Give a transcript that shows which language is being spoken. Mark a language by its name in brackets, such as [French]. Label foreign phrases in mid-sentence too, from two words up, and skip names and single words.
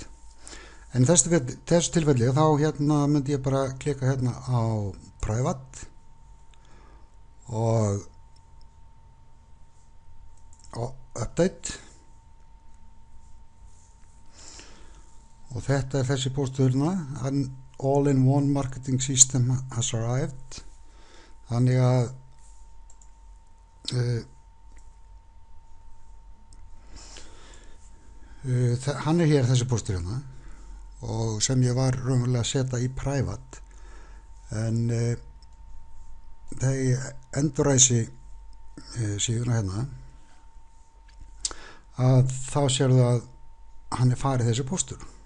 [Icelandic] En í þessu tilfelli þá hérna myndi ég bara klika hérna á private og update og þetta er þessi póstur hérna, [English] an all-in-one marketing system has arrived, [Icelandic] þannig að hann er hér þessi póstur hérna og sem ég var raunverulega að setja í private, en þegar ég endurræsi síðuna hérna að þá sérðu að hann er farið þessi póstur.